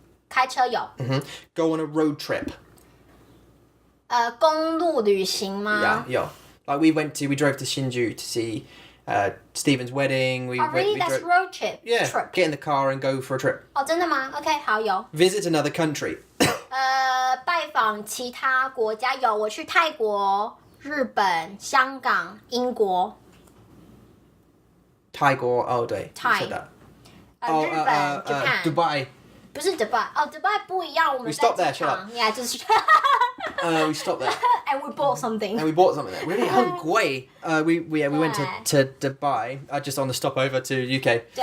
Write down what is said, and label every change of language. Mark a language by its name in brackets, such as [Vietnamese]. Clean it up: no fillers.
[Chinese] 開車有。 [English] Go on a road trip. [Chinese] 公路旅行嗎？ [English] Yeah. Like we drove to Shinju to see Stephen's wedding. Really? That's road trip. Yeah. Trip. Get in the car and go for a trip. [Chinese] 哦，真的嗎 ？OK， 好有。 [English] Visit another country. [Chinese] 拜訪其他國家有，我去泰國、日本、香港、英國。泰國 oh 對 [English] Thai. you said that. [Chinese] 日本、Japan。 [English] Dubai. [Chinese] 不是 Dubai， Dubai 不一樣，我們 [English] We stopped there, [Chinese] 在機場 ，Yeah， 就是。 [English] We stopped there. And we bought something. And we bought something there. Really? [Chinese] 很貴 [English] we went to Dubai just on the stopover to UK.